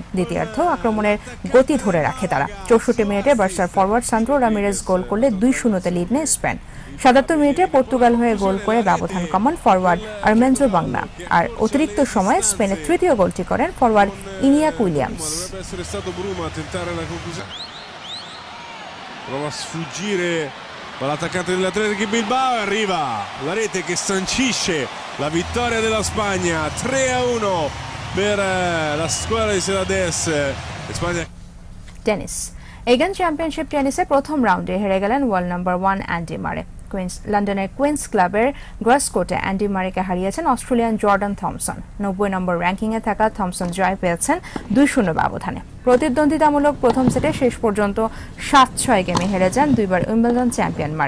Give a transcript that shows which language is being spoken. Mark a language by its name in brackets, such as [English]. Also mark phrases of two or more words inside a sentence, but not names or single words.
[Bangla] দ্বিতীয়ার্ধেও আক্রমণের গতি ধরে রাখে তারা। 64 মিনিটে বার্সার ফরওয়ার্ড সান্দ্রো রামিরেজ গোল করলে 2-0 লিড নেয় স্পেন। 77 মিনিটে পর্তুগাল হয়ে গোল করে ব্যবধান কমান ফরওয়ার্ড আর্মেন্জো বাংনা, আর অতিরিক্ত সময়ে স্পেনের তৃতীয় গোলটি করেন ফরওয়ার্ড ইনিয়াক উইলিয়ামস। [Italian] Prova a sfuggire dall'attaccante dell'Atletico Bilbao e arriva la rete che sancisce la vittoria della Spagna 3-1 per la squadra di Celades. Spagna. [Bangla] টেনিস। এগান চ্যাম্পিয়নশিপ টেনিসে প্রথম রাউন্ডে হেরে গেলেন ওয়ার্ল্ড নাম্বার 1 অ্যান্ডি মারে। লন্ডনের কুইন্স ক্লাবের গ্রাসকোর্টে অ্যান্ডি মারেকে হারিয়েছেন অস্ট্রেলিয়ান জর্ডান থমসন। 90 নম্বর র্যাঙ্কিংয়ে থাকা থমসন জয় পেয়েছেন 2-0 ব্যবধানে। প্রতিদ্বন্দ্বিতামূলক প্রথম সেটে শেষ পর্যন্ত 7-6 গেমে হেরে যান দুইবার উইম্বলডন চ্যাম্পিয়ন মারে।